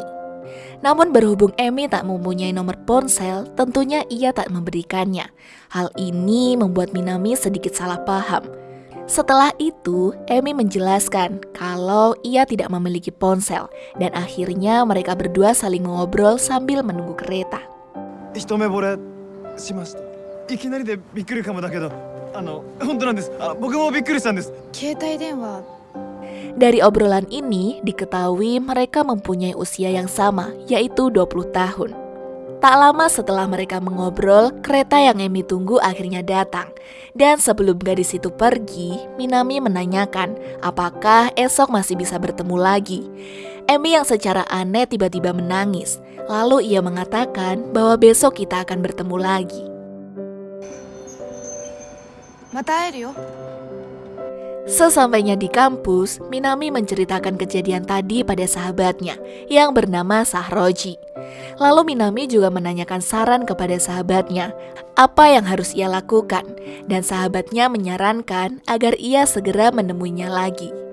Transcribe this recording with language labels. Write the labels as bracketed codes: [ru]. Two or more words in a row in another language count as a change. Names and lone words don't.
[id] Namun berhubung Emi tak mempunyai nomor ponsel, tentunya ia tak memberikannya. Hal ini membuat Minami sedikit salah paham. Setelah itu, Emi menjelaskan kalau ia tidak memiliki ponsel dan akhirnya mereka berdua saling mengobrol sambil menunggu kereta. [ja] 一目惚れしました。いきなりでびっくりかもだけど、本当なんです。僕もびっくりしたんです。携帯電話 [id] Dari obrolan ini diketahui mereka mempunyai usia yang sama, yaitu 20 tahun. Tak lama setelah mereka mengobrol, kereta yang Emi tunggu akhirnya datang. Dan sebelum gadis itu pergi, Minami menanyakan apakah esok masih bisa bertemu lagi. Emi yang secara aneh tiba-tiba menangis. Lalu ia mengatakan bahwa besok kita akan bertemu lagi. [ja] また会えるよ [id] Sesampainya di kampus, Minami menceritakan kejadian tadi pada sahabatnya yang bernama Sahroji. Lalu Minami juga menanyakan saran kepada sahabatnya apa yang harus ia lakukan, dan sahabatnya menyarankan agar ia segera menemuinya lagi.